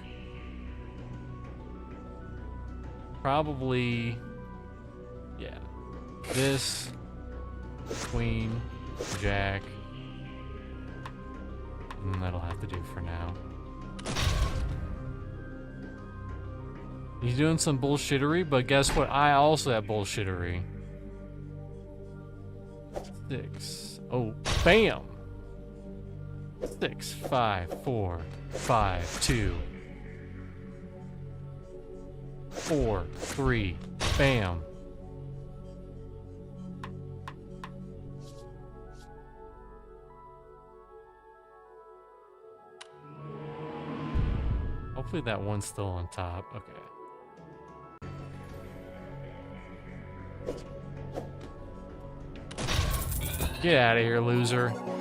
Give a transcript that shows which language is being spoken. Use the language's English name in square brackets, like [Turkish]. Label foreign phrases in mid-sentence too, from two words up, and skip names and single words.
[English] Probably, yeah, this, Queen, Jack, and that'll have to do for now. He's doing some bullshittery, but guess what? I also have bullshittery. 6. Oh, bam! 6, 5, 4, 5, 2, 4, 3, bam. Hopefully that one's still on top. Okay. Get out of here, loser.